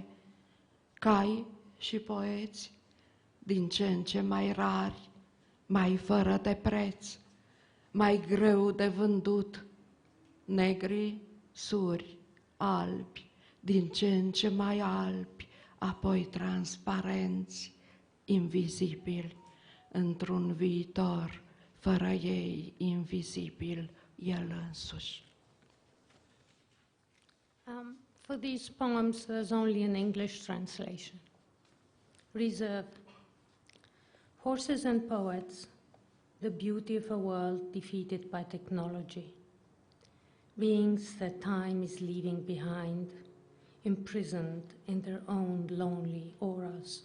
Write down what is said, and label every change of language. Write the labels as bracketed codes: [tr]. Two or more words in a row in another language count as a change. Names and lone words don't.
[ro] Cai și poeți, din ce în ce mai rari, mai fără de preț, mai greu de vândut, negri, suri, albi, din ce în ce mai albi, apoi transparenți, invizibili, într-un viitor fără ei invizibil el însuși. [en] For these poems, there's only an English translation. Reserve. Horses and poets, the beauty of a world defeated by technology. Beings that time is leaving behind, imprisoned in their own lonely auras.